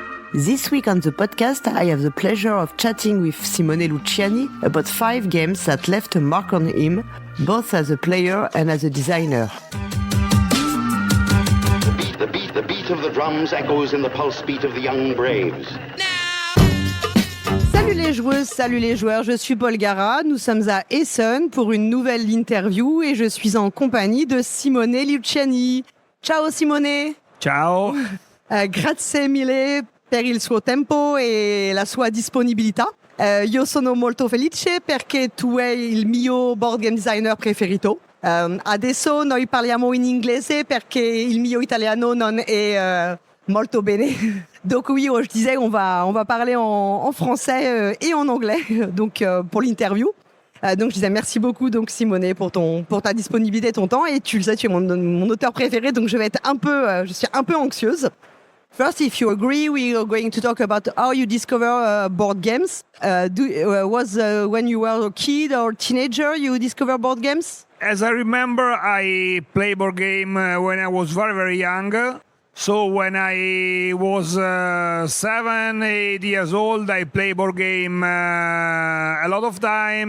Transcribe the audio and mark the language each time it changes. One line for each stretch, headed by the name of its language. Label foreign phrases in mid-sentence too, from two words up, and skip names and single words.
English: This week on the podcast, I have the pleasure of chatting with Simone Luciani about 5 games that left a mark on him, both as a player and as a designer. The beat of the drums echoes in the pulse beat of the young braves.
French: Salut les joueuses, salut les joueurs, je suis Paul Gara, nous sommes à Essen pour une nouvelle interview et je suis en compagnie de Simone Luciani.
Italian: Ciao Simone! Ciao! Grazie mille per il suo tempo e la sua disponibilità. Io sono molto felice perché tu sei il mio
English: board game designer
Italian: preferito. Adesso noi parliamo in inglese perché il mio italiano non è molto bene.
French: Donc oui, je disais, on va parler en français et en anglais donc, pour l'interview. Donc je disais merci beaucoup donc Simone pour ta disponibilité et ton temps. Et tu le sais, tu es mon auteur préféré, donc je suis un peu anxieuse.
English: First, if you agree, we are going to talk about how you discover board games. Was when you were a kid or teenager you discover board games? As I remember, I played board game when I was very, very young. So when I was 7, 8 years old, I played board game a lot of time.